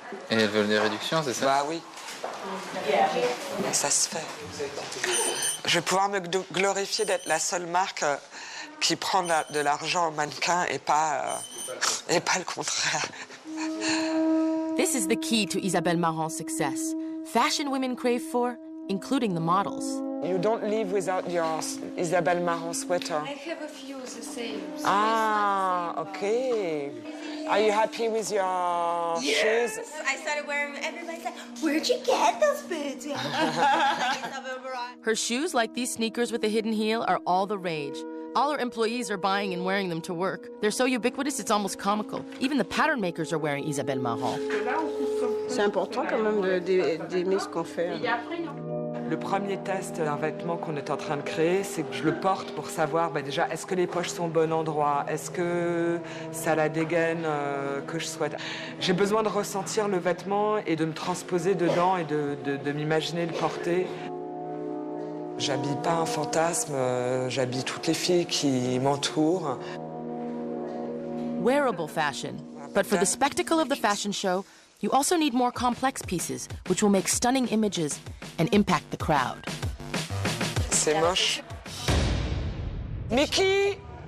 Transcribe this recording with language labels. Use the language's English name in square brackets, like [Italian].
[French] Et elles veulent des réductions, c'est ça? Bah oui. Mais ça se fait. Je vais pouvoir me glorifier d'être la seule marque qui prend de l'argent au mannequin et pas le contraire. [English] This is the key to Isabelle Marant's success. Fashion women crave for, including the models. You don't live without your Isabelle Marant sweater. I have a few the same. Ah, okay. Are you happy with your shoes? I started wearing them. Everybody's like, where'd you get those boots? Her shoes, like these sneakers with a hidden heel, are all the rage. All her employees are buying and wearing them to work. They're so ubiquitous, it's almost comical. Even the pattern makers are wearing Isabelle Marant. [French] C'est important quand même d'aimer ce qu'on fait. Le premier test d'un vêtement qu'on est en train de créer, c'est que je le porte pour savoir déjà est-ce que les poches sont au bon endroit, est-ce que ça a la dégaine que je souhaite. J'ai besoin de ressentir le vêtement et de me transposer dedans et de m'imaginer le porter. J'habille pas un fantasme, j'habille toutes les filles qui m'entourent. [English] Wearable fashion. But for the spectacle of the fashion show, you also need more complex pieces, which will make stunning images and impact the crowd. [French] C'est moche. Mickey!